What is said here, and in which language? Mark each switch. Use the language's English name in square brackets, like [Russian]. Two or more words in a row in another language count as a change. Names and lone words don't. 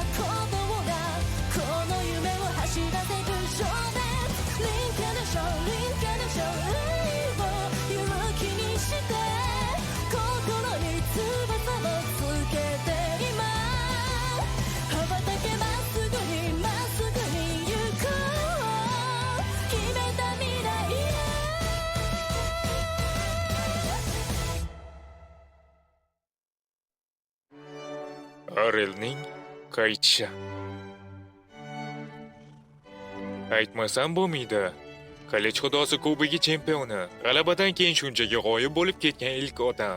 [Japanese] 鼓動がこの夢を走らせる情熱リンカネションリンカネション愛を勇気にして心に翼もつけて今羽ばたけまっすぐにまっすぐに行こう決めた未来へ [Uzbek] Arielning qaytishi. Aytmasam bo'lmaydi. Qilich xudosi kubogi chempioni, g'alabadan keyin shunchaga g'oyib bo'lib ketgan ilk odam.